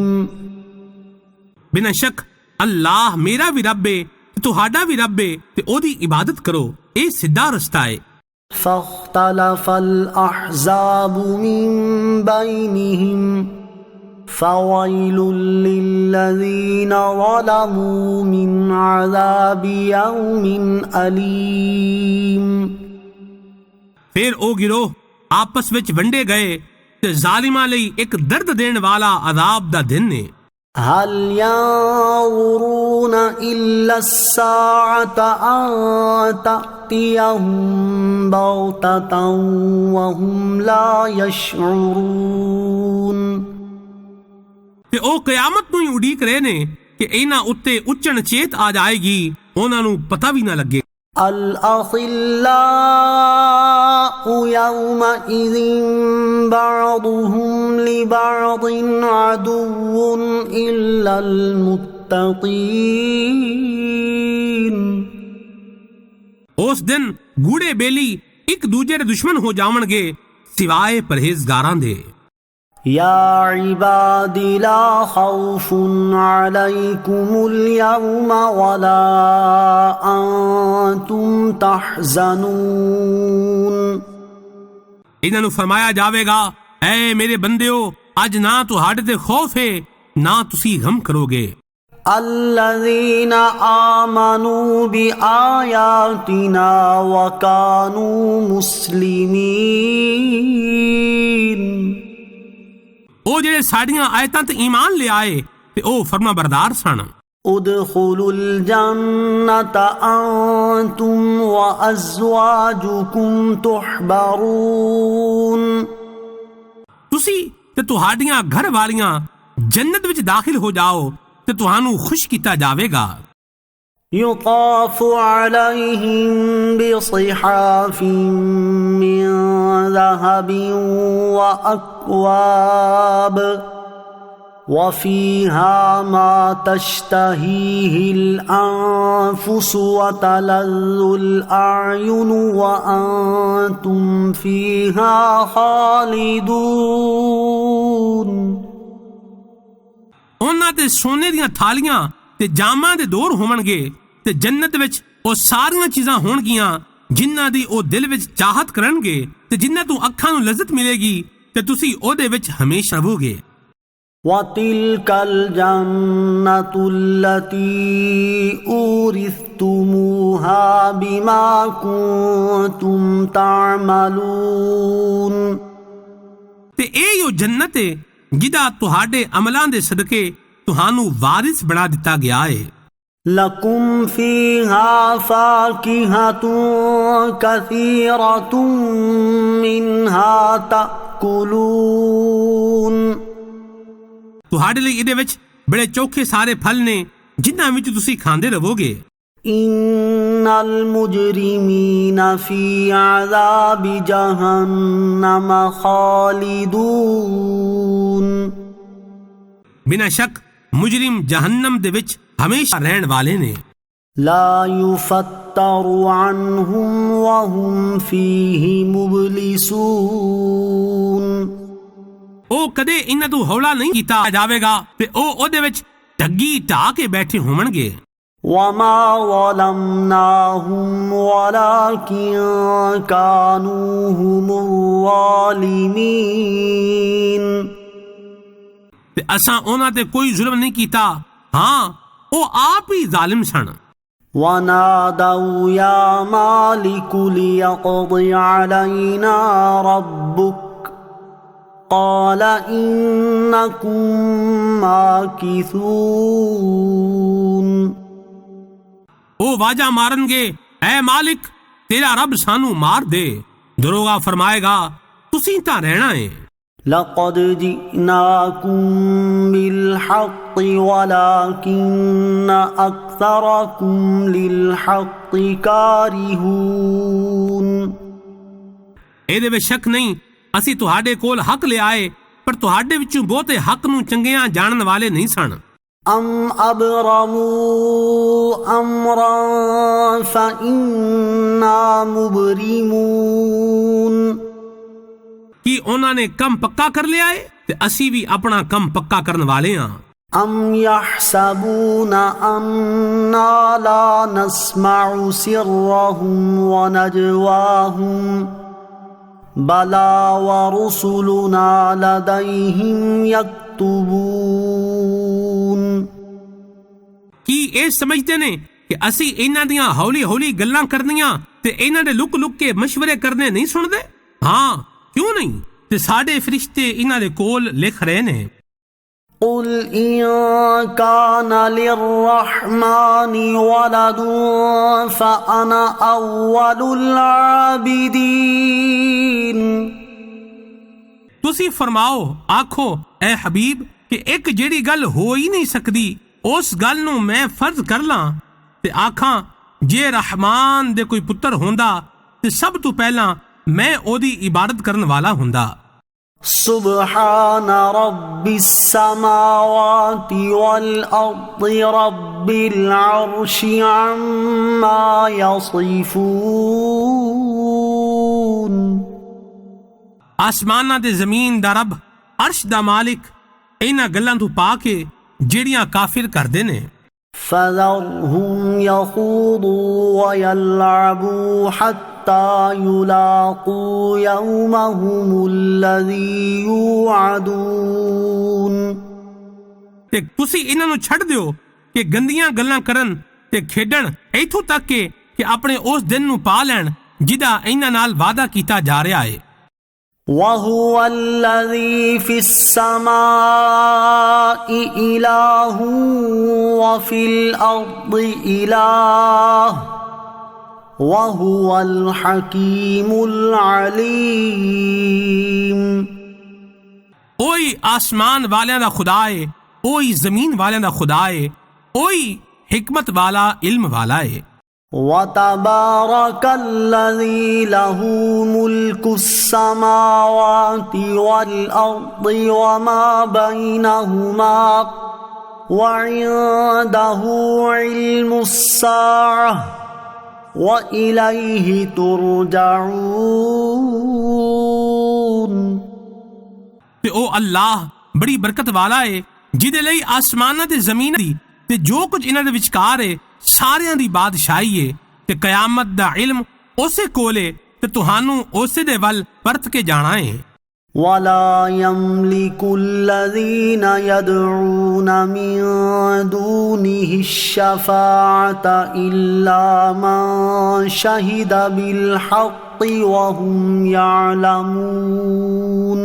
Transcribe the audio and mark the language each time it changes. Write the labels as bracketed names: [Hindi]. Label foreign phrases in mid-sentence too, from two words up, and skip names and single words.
[Punjabi] بنا شک اللہ میرا بھی رب ہے تہاڈا بھی رب ہے تے او دی عبادت کرو، اے سیدھا رستہ ہے۔ [Arabic] فاختلف الأحزاب من بينهم فويل للذين ظلموا من عذاب يوم أليم۔ [Punjabi] پھر او گروہ آپس وچ ونڈے گئے تے ظالماں لئی ایک درد دین والا عذاب دا دن نے۔ [Arabic] هل ينظرون إلا الساعة أن تأتيهم بغتة وهم لا يشعرون۔ [Punjabi] تے او قیامت نوں ہی اڈیک رہے نے کہ انہاں اُتے اچن چیت آ جائے گی، انہاں نوں پتہ بھی نہ لگے۔ [Arabic] الأخلاء يومئذ بعضهم لبعض عدو إلا المتقين۔ [Punjabi] اس دن گوڑے بیلی ایک دوجے دے دشمن ہو جاون گے سوائے پرہیزگاراں دے۔ [Arabic] يا عباد لا خوف عليكم اليوم ولا أنتم تحزنون۔ [Punjabi] انہاں نوں فرمایا جاوے گا، اے میرے بندیو، اج نہ تہاڈے تے خوف ہے نہ تسی غم کرو گے۔ [Arabic] الذين آمنوا بآياتنا وكانوا مسلمين۔ [Punjabi] او جڑے ساڈیاں آیتاں تے ایمان لے آئے تے او فرما بردار سن۔ [Arabic] ادخلوا الجنة أنتم وأزواجكم تحبرون۔ [Punjabi] تسی تے تہاڈیاں گھر والیاں جنت وچ داخل ہو جاؤ تے تہانوں خوش کیتا جاوے گا۔ [Arabic] يطاف عليهم بصحاف من ذهب وأكواب وفيها ما تشتهيه الأنفس وتلذ الأعين وأنتم فيها خالدون۔ [Punjabi] انہاں تے سونے دیاں تھالیاں تے جاماں دے دور ہون گے تے جنت وچ او ساریاں چیزاں ہون گیاں جنہاں دی او دل وچ چاہت کرن گے تے جنہاں تو اکھاں نوں لذت ملے گی تے تسی او دے وچ ہمیشہ رہو گے۔ [Arabic] وَتِلْكَ الْجَنَّةُ الَّتِي أُورِثْتُمُوهَا بِمَا كُنْتُمْ تَعْمَلُونَ۔ [Punjabi] تے اے یو جنت ہے جدا تہاڈے عملاں دے صدقے تہانوں وارث بنا دتا گیا ہے۔ [Arabic] لَكُمْ فِيهَا فَاكِهَةٌ كَثِيرَةٌ مِّنْهَا تَأْكُلُونَ۔ [Punjabi] تہاڈے لئی اِدے وچ بڑے چوکھے سارے پھل نے جنہاں وچ تسی کھاندے رہو گے۔ [Arabic] إِنَّ الْمُجْرِمِينَ فِي عَذَابِ جَهَنَّمَ خَالِدُونَ۔ [Punjabi] بنا شک مجرم جہنم دے وچ ہمیشہ رہن والے نے۔ [Arabic] لا يفتر عنهم وهم فيه مبلسون۔ [Punjabi] او کدے انہاں تو ہولا نہیں کیتا جاوے گا تے او دے وچ ڈگی ٹا کے بیٹھے ہون گے۔ [Arabic] وما ظلمناهم ولكن كانوا هم الظالمين۔ [Punjabi] تے اساں انہاں تے کوئی ظلم نہیں کیتا، ہاں او آپ ہی ظالم سن۔ [Arabic] ونادوا يا مالك ليقض علينا ربك قال إنكم ماكثون۔ [Punjabi] او واجہ مارن گے، اے مالک تیرا رب سانو مار دے، دروغہ فرمائے گا تسی تاں رہنا ہے۔ [Arabic] لقد جئناكم بالحق ولكن أكثركم للحق كارهون۔ [Punjabi] اے دے بے شک نہیں، اسی تہاڈے کول حق لے آئے پر تہاڈے وچوں بہتے حق نوں چنگیاں جانن والے نہیں سن۔ [Arabic] ام ابرموا امرا فإنا مبرمون۔ [Punjabi] کی انہاں نے کم پکا کر لیا ہے تے اسی بھی اپنا کم پکا کرن والے ہاں۔ [Arabic] ام يحسبون اننا لا نسمع سرهم ونجواهم بلى ورسلنا لديهم يكتبون [Punjabi] ਕੀ ਇਹ ਸਮਝਦੇ ਨੇ ਕਿ ਅਸੀਂ ਇਹਨਾਂ ਦੀਆਂ ਹੌਲੀ ਹੌਲੀ ਗੱਲਾਂ ਕਰਨੀਆਂ ਤੇ ਇਹਨਾਂ ਦੇ ਲੁਕ ਲੁਕ ਕੇ ਮਸ਼ਵਰੇ ਕਰਨੇ ਨਹੀਂ ਸੁਣਦੇ? ਹਾਂ, ਕਿਉਂ ਨਹੀਂ? ਤੇ ਸਾਡੇ ਫਰਿਸ਼ਤੇ ਇਹਨਾਂ ਦੇ ਕੋਲ ਲਿਖ ਰਹੇ ਨੇ। [Arabic] قل إن كان للرحمن ولد فأنا أول العابدين [Punjabi] ਤੁਸੀਂ ਫਰਮਾਓ, ਆਖੋ ਐ ਹਬੀਬ ਕਿ ਇੱਕ ਜਿਹੜੀ ਗੱਲ ਹੋ ਹੀ ਨਹੀਂ ਸਕਦੀ ਉਸ ਗੱਲ ਨੂੰ ਮੈਂ ਫਰਜ਼ ਕਰ ਲਾਂ ਤੇ ਆਖਾਂ ਜੇ ਰਹਿਮਾਨ ਦੇ ਕੋਈ ਪੁੱਤਰ ਹੁੰਦਾ ਤੇ ਸਭ ਤੋਂ ਪਹਿਲਾਂ ਮੈਂ ਉਹਦੀ ਇਬਾਦਤ ਕਰਨ ਵਾਲਾ ਹੁੰਦਾ। [Arabic] سبحان رب السماوات والأرض رب العرش عما يصفون [Punjabi] ਆਸਮਾਨਾਂ ਤੇ ਜ਼ਮੀਨ ਦਾ ਰੱਬ, ਅਰਸ਼ ਦਾ ਮਾਲਿਕ ਇਹਨਾਂ ਗੱਲਾਂ ਤੋਂ ਪਾ ਕੇ ਜਿਹੜੀਆਂ ਕਾਫਿਰ ਕਰਦੇ ਨੇ। [Arabic] فذرهم يخوضوا ويلعبوا حتى يلاقوا يومهم الذي يوعدون [Punjabi] ਤੇ ਤੁਸੀਂ ਇਹਨਾਂ ਨੂੰ ਛੱਡ ਦਿਓ ਕਿ ਗੰਦੀਆਂ ਗੱਲਾਂ ਕਰਨ ਤੇ ਖੇਡਣ ਇੱਥੋਂ ਤੱਕ ਕਿ ਆਪਣੇ ਉਸ ਦਿਨ ਨੂੰ ਪਾ ਲੈਣ ਜਿਹਦਾ ਇਹਨਾਂ ਨਾਲ ਵਾਅਦਾ ਕੀਤਾ ਜਾ ਰਿਹਾ ਹੈ। [Arabic] وهو الذي في السماء إله وفي الأرض إله وهو الحكيم العليم [Punjabi] ਉਹੀ ਆਸਮਾਨ ਵਾਲਿਆਂ ਦਾ ਖੁਦਾ ਹੈ, ਉਹੀ ਜ਼ਮੀਨ ਵਾਲਿਆਂ ਦਾ ਖੁਦਾ ਹੈ, ਉਹੀ حکمت والا علم والا ہے۔ [Arabic] وَتَبَارَكَ الَّذِي لَهُ مُلْكُ السَّمَاوَاتِ وَالْأَرْضِ وَمَا بَيْنَهُمَا وَعِندَهُ عِلْمُ السَّاعَةِ وَإِلَيْهِ تُرْجَعُونَ [Punjabi] ਤੇ ਉਹ ਅੱਲਾਹ ਬੜੀ ਬਰਕਤ ਵਾਲਾ ਹੈ ਜਿਹਦੇ ਲਈ ਆਸਮਾਨਾਂ ਤੇ ਜ਼ਮੀਨ ਦੀ ਤੇ ਜੋ ਕੁਝ ਇਹਨਾਂ ਦੇ ਵਿਚਕਾਰ ਹੈ ਸਾਰਿਆਂ ਦੀ ਬਾਦਸ਼ਾਹੀ ਹੈ ਤੇ ਕਿਆਮਤ ਦਾ ਇਲਮ ਉਸੇ ਕੋਲ ਹੈ ਤੇ ਤੁਹਾਨੂੰ ਉਸੇ ਦੇ ਵੱਲ ਪਰਤ ਕੇ ਜਾਣਾ ਹੈ۔ [Arabic] وَلَا يَمْلِكُ الَّذِينَ يَدْعُونَ مِن دُونِهِ الشَّفَاعَةَ إِلَّا مَن شَهِدَ بِالْحَقِّ وَهُمْ يَعْلَمُونَ